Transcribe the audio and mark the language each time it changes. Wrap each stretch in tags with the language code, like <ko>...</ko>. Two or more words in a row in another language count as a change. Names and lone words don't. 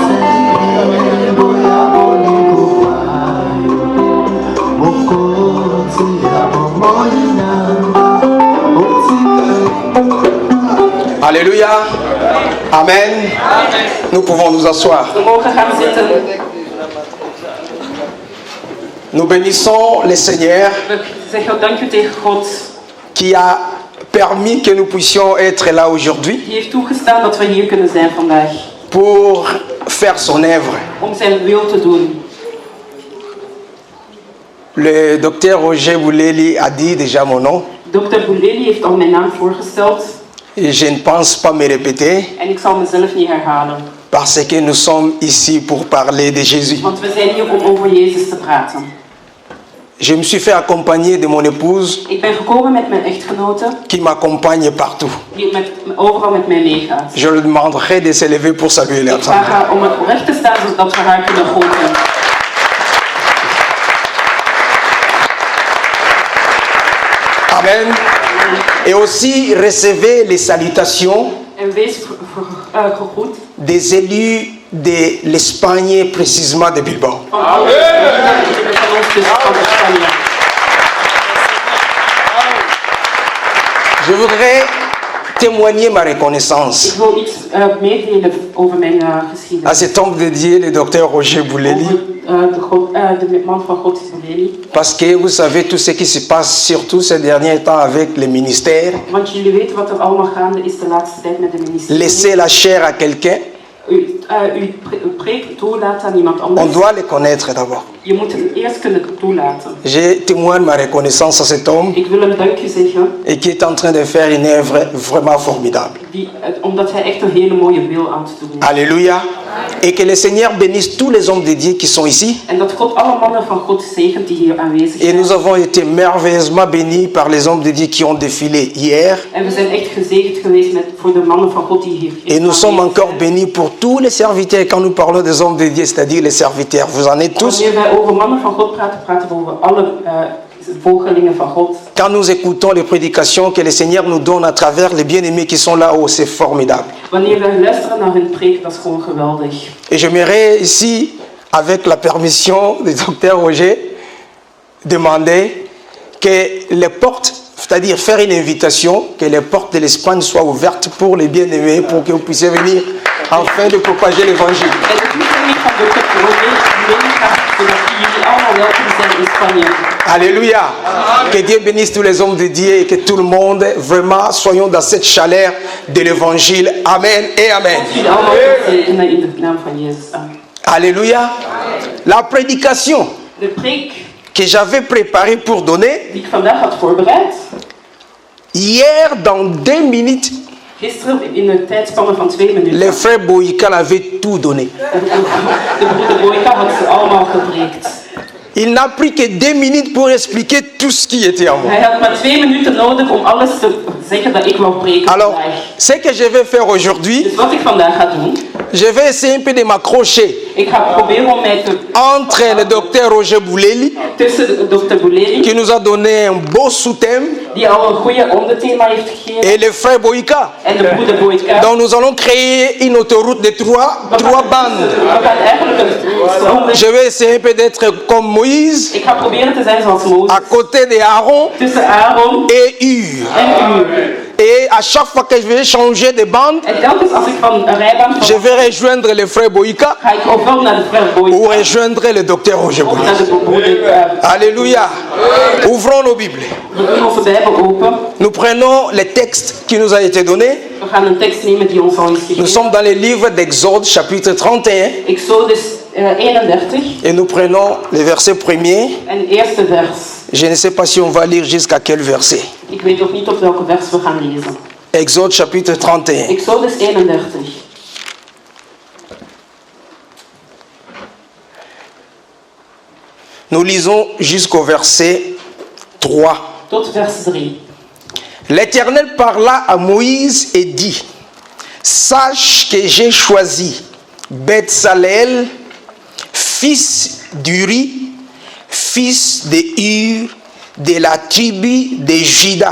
<fr>Alléluia. Amen. Nous pouvons nous asseoir.</fr> <nl>We mogen gaan zitten.</nl> <fr>Nous bénissons le Seigneur</fr> <nl>We zeggen dank u tegen God.</nl> <fr>qui a permis que nous puissions être là aujourd'hui</fr> <nl>Die heeft toegestaan dat we hier kunnen zijn vandaag.</nl> <fr>pour faire son œuvre.</fr> <nl>Om zijn wil te doen.</nl> <fr>Le docteur Roger Bouleli a dit déjà mon nom</fr> <nl>Dr. Bouleli heeft al mijn naam voorgesteld.</nl> <fr>et je ne pense pas me répéter</fr> <nl>En ik zal mezelf niet herhalen.</nl> <fr>parce que nous sommes ici pour parler de Jésus.</fr> <nl>Want we zijn hier om over Jezus te praten.</nl> <fr>Je me suis fait accompagner de mon épouse</fr> <nl>Ik ben gekomen met mijn echtgenote.</nl> <fr>qui m'accompagne partout.</fr> <nl>Die overal met mij meegaat.</nl> <fr>Je lui demanderai de se lever pour saluer la</fr> <nl>Ik vraag haar om recht te staan zodat we haar kunnen groeten. Amen.</nl> <fr>Et aussi recevez les salutations</fr> <nl>En wees gegroet.</nl> <fr>des élus de l'Espagne, précisément de Bilbao.</fr> <nl>Van ons dus van Spanje.</nl> <fr>Je voudrais témoigner ma</fr> <nl>Ik</nl> <fr>reconnaissance</fr> <nl>wil iets meedelen over mijn geschiedenis.</nl> <fr>à cet homme de Dieu, le docteur Roger Bouleli,</fr> <nl>Over de man van God Bouleli.</nl> <fr>parce que vous savez tout ce qui se passe, surtout ces derniers temps avec les ministères.</fr> <nl>Want jullie weten wat er allemaal gaande is de laatste tijd met de minister.</nl> <fr>Laisser la chair à quelqu'un,</fr> <nl>U preek toelaten aan iemand</nl> <fr>on</fr> <nl>anders.</nl> <fr>doit le connaître d'abord.</fr> <nl>Je moet hem eerst kunnen toelaten.</nl> <fr>Je témoigne ma reconnaissance à cet homme</fr> <nl>Ik wil hem dankje zeggen,</nl> <fr>et qui est en train de faire une œuvre vraiment formidable.</fr> <nl>Omdat hij echt een hele mooie wil aan het doen is.</nl> <fr>Alléluia. Et que le Seigneur bénisse tous les hommes de Dieu qui sont ici.</fr> <nl>En dat God alle mannen van God zegent die hier aanwezig</nl> <fr>Et</fr> <nl>zijn.</nl> <fr>nous avons été merveilleusement bénis par les hommes de Dieu qui ont défilé hier.</fr> <nl>En we zijn echt gezegend geweest voor de mannen van God die hier</nl> <fr>Et nous sommes</fr> <nl>aanwezig</nl> <fr>encore</fr> <nl>zijn.</nl> <fr>bénis pour tous les serviteurs. Quand nous parlons des hommes de Dieu, c'est-à-dire les serviteurs, vous en êtes tous.</fr> <nl>Wanneer wij over mannen van God praten, praten we over alle volgelingen van God.</nl> <fr>Quand nous écoutons les prédications que le Seigneur nous donne à travers les bien-aimés qui sont là-haut, c'est formidable.</fr> <nl>Wanneer we luisteren naar hun preek, dat is gewoon geweldig.</nl> <fr>Et j'aimerais ici, avec la permission du docteur Roger, demander que les portes, c'est-à-dire faire une invitation, que les portes de l'Espagne soient ouvertes pour les bien-aimés, pour que vous puissiez venir afin de propager l'évangile.</fr> <nl>En de toestemming van dokter Roger, zodat jullie allemaal welkom zijn in Spanje.</nl> <fr>Alléluia. Que Dieu bénisse tous les hommes de Dieu et que tout le monde, vraiment, soyons dans cette chaleur de l'évangile. Amen et Amen.</fr> <nl>Jullie allemaal zegenen in de naam van Jezus. Amen.</nl> <fr>Alléluia. La prédication</fr> <nl>De preek</nl> <fr>que j'avais préparée pour donner,</fr> <nl>die ik vandaag had voorbereid,</nl> <fr>hier dans 2 minutes,</fr> <nl>gisteren in een tijdspanne van 2 minuten.</nl> <fr>les frères Boïkal avaient tout donné.</fr> <nl>De broeder Boyka had ze allemaal gepreekt.</nl> <fr>Il n'a pris que 2 minutes pour expliquer tout ce qui était en moi.</fr> <nl>Hij had maar 2 minuten nodig om alles te zeggen dat ik wou preken</nl> <fr>Alors,</fr> <nl>vandaag.</nl> <fr>ce que je vais faire aujourd'hui,</fr> <nl>Dus wat ik vandaag ga doen,</nl> <fr>je vais essayer un peu de m'accrocher</fr> <nl>ik ga proberen om mij te</nl> <fr>entre le docteur Roger Bouleli,</fr> <nl>tussen de dokter Bouleri,</nl> <fr>qui nous a donné un beau sous-thème,</fr> <nl>die al een goede onderthema heeft gegeven,</nl> <fr>et le frère Boïka.</fr> <nl>en de broeder Boyka.</nl> <fr>Donc nous allons créer une autoroute de trois bandes.</fr> <nl>We gaan eigenlijk een stroom.</nl> <fr>Je vais essayer un peu d'être comme Moïse,</fr> <nl>Ik ga proberen te zijn zoals Mozes.</nl> <fr>à côté d'Aaron</fr> <nl>Tussen Aaron</nl> <fr>et Hur.</fr> <nl>en Uur.</nl> <fr>Et à chaque fois que je vais changer de bande,</fr> <nl>En telkens als ik van een rijbaan</nl> <fr>je vais rejoindre le frère Boïka</fr> <nl>ga ik ofwel naar de frère</nl> <fr>ou</fr> <nl>Boyka</nl> <fr>rejoindre le docteur Roger</fr> <nl>of Bouleli. naar de broeder.</nl> <fr>Alléluia. Ouvrons nos Bibles.</fr> <nl>We doen onze Bijbel open.</nl> <fr>Nous prenons le texte qui nous a été donné.</fr> <nl>We gaan een tekst nemen die ons al is</nl> <fr>Nous</fr> <nl>gegeven.</nl> <fr>sommes dans le livre d'Exode, chapitre 31.</fr> <nl>Exodus 31</nl> <fr>Et nous prenons le verset premier.</fr> <nl>en eerste vers.</nl> <fr>Je ne sais pas si on va lire jusqu'à quel verset.</fr> <nl>Ik weet nog niet op welke vers we gaan lezen.</nl> <fr>Exode, chapitre 31.</fr> <nl>Exodus 31.</nl> <fr>Nous lisons jusqu'au verset 3.</fr> <nl>Tot vers 3.</nl> <fr>L'Éternel parla à Moïse et dit, sache que j'ai choisi Bethsalel, fils d'Uri, fils de Hur, de la tribu de Juda.</fr>